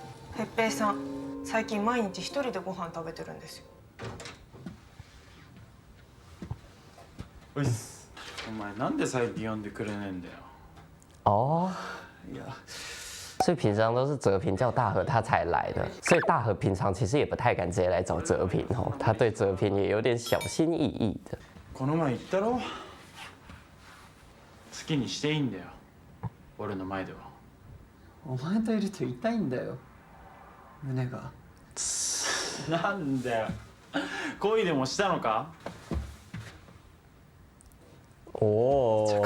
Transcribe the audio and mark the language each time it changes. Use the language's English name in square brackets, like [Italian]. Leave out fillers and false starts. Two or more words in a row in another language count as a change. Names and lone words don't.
[Japanese] 哲平さん最近毎日一人でご飯食べてるんですよ。おいっす。お前なんで最近呼んでくれねえんだよ。哦，いや、 [Chinese] 所以平常都是哲平叫大和他才来的，所以大和平常其实也不太敢直接来找哲平哦，他对哲平也有点小心翼翼的。 [Japanese] この前言ったろ。好きにしていいんだよ。俺の前では。お前といると痛いんだよ胸が。なんだよ。恋でもしたのか？哦